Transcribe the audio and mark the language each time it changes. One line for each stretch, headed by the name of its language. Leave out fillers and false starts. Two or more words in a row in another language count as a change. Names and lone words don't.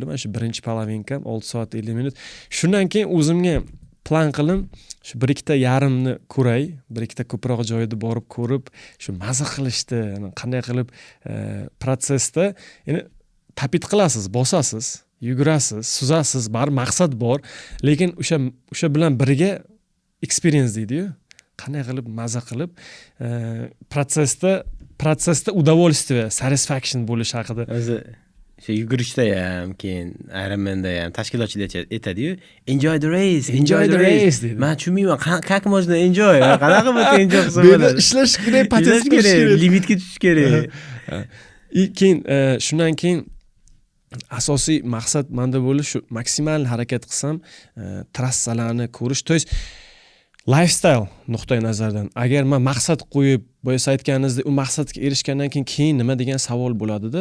Uzbek: Mana shu birinchi palavinkam 6 soat 50 minut. Shundan keyin o'zimga plan qildim, shu 1-2 yarimni ko'ray, 1-2 ko'proq joyda borib ko'rib, shu mazza qilishdi, qanday qilib protsessda, ya'ni tapit qilasiz, bosasiz, yugurasiz, suzasiz, bar maqsad bor, lekin o'sha bilan birga experience deydi-yu. Qanday qilib mazza qilib protsessda удовольствие, satisfaction bo'lish haqida. O'zi shu yugurishda ham, keyin Ironmanda ham tashkilotchilar aytadi-yu,
English: enjoy the race
Uzbek: deydi. Men tushunmayman,
Russian: как можно enjoy?
Uzbek: Qanaqa bo'lsa enjoy qilsa bo'ladi. Ishlash kerak, potensial kerak, limitga tushish kerak. Keyin shundan keyin asosiy maqsad menda bo'lish shu maksimal harakat qilsam, trassalarni ko'rish,
Russian: то есть
Uzbek: lifestyle nuqtai nazaridan agar men maqsad qo'yib boya siz aytganingizdek u maqsadga erishgandan keyin nima degan savol bo'ladida.